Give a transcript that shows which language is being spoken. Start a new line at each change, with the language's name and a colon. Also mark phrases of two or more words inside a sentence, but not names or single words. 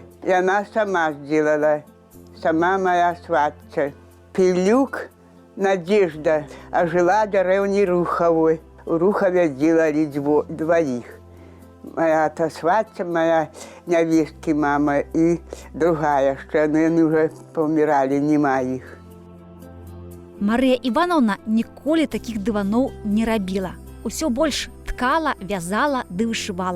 Russian: И она сама сделала, сама моя сватья. Пилюк Надежда, а жила в деревне Руховой. В Рухове делали двоих. Моя-то сватья, моя невестки мама и другая, что они уже помирали, нема их.
Belarusian: Марыя Івановна ніколі такіх дываноў не рабіла. Усё больш ткала, вязала ды вышывала.